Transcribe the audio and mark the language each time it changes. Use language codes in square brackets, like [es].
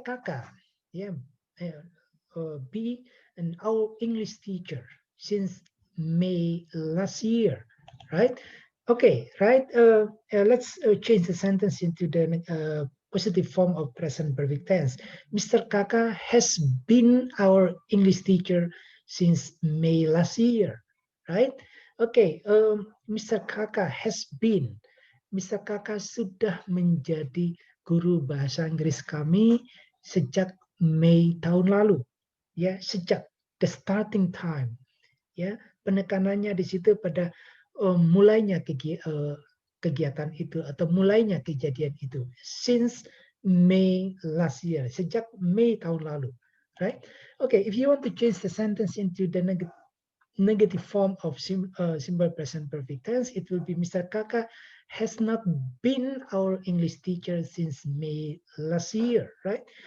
[en] Kaka, yeah, be our English teacher since May last year, right? Okay, right. Let's change the sentence into the positive form of present perfect tense. Mr. Kaka has been our English teacher since May last year, right? Okay, Mr. Kaka has been. Mr. [id] Kaka sudah menjadi guru bahasa Inggris kami sejak Mei tahun lalu. [en] Ya, sejak the starting time. [id] Ya, penekanannya di situ pada mulainya kegiatan itu atau mulainya kejadian itu. [en] Since May last year, sejak Mei tahun lalu, right? Okay, if you want to change the sentence into the negative form of simple present perfect tense, it will be, Mr. Kaka has not been our English teacher since May last year, right?